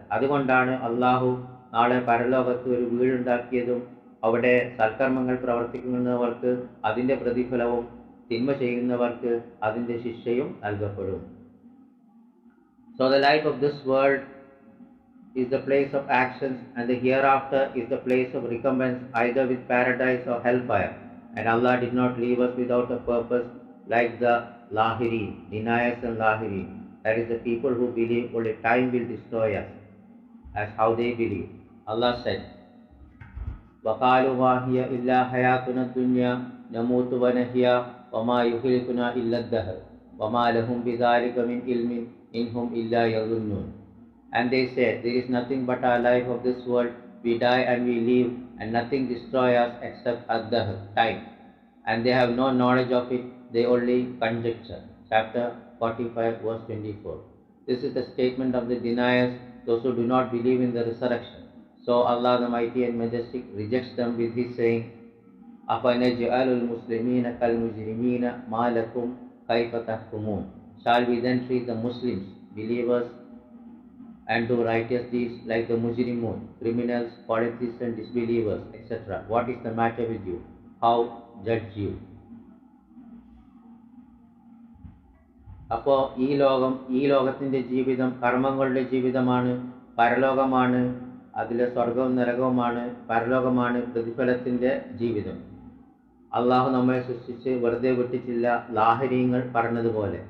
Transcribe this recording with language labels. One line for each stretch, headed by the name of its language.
Malayalam: അതുകൊണ്ടാണ് അള്ളാഹു നാളെ പരലോകത്ത് ഒരു വീടുണ്ടാക്കിയതും അവിടെ സൽക്കർമ്മങ്ങൾ പ്രവർത്തിക്കുന്നവർക്ക് അതിൻ്റെ പ്രതിഫലവും തിന്മ ചെയ്യുന്നവർക്ക് അതിൻ്റെ ശിക്ഷയും നൽകപ്പെടും.
English: So the life of this world is the place of actions and the hereafter is the place of recompense, either with paradise or hellfire. And Allah did not leave us without a purpose, like the Lahiri, deniers and Lahiri. That is the people who believe only time will destroy us, as how they believe. Allah said,
Arabic: وَقَالُوا مَا هِيَ إِلَّا حَيَاتُنَا الدُّنْيَا نَمُوتُ وَنَحْيَا وَمَا يُهْلِكُنَا إِلَّا الدَّهْرُ وَمَا لَهُمْ بِذَلِكَ مِنْ عِلْمٍ إِنْ هُمْ إِلَّا يَظُنُّونَ.
English: And they said, there is nothing but our life of this world. We die and we live, and nothing destroys us except ad-dahr, time. And they have no knowledge of it, they only conjecture. Chapter 45, verse 24. This is the statement of the deniers, those who do not believe in the resurrection. So Allah the Mighty and Majestic rejects them with his saying,
Arabic: أَفَنَجْعَلُ الْمُسْلِمِينَ كَالْمُجْرِمِينَ مَا لَكُمْ كَيْفَ تَحْكُمُونَ.
English: Shall we then treat the Muslims, believers, and do righteous deeds like the mujrimun, criminals, polytheists and disbelievers, etc.? What is the matter with you? How judge you?
Malayalam: അപ്പോൾ ഈ ലോകത്തിൻ്റെ ജീവിതം കർമ്മങ്ങളുടെ ജീവിതമാണ്. പരലോകമാണ്, അതിലെ സ്വർഗവും നരകവുമാണ്. പരലോകമാണ് പ്രതിഫലത്തിൻ്റെ ജീവിതം. അള്ളാഹു നമ്മെ സൃഷ്ടിച്ച് വെറുതെ വിട്ടിട്ടില്ല, ലാഹരീങ്ങൾ പറഞ്ഞതുപോലെ.